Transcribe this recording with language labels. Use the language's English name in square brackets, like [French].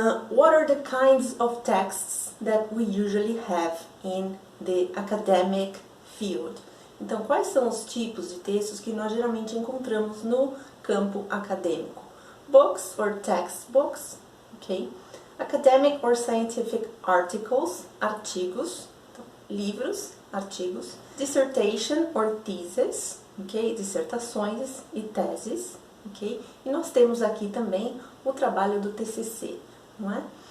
[English] What are the kinds of texts that we usually have in the academic field? [Portuguese] Então, quais são os tipos de textos que nós geralmente encontramos no campo acadêmico? [English] Books or textbooks, okay? Academic or scientific articles, [Portuguese] artigos, então, livros, artigos. [English] Dissertation or thesis, okay? [Portuguese] Dissertações e teses, okay? E nós temos aqui também o trabalho do TCC, não é?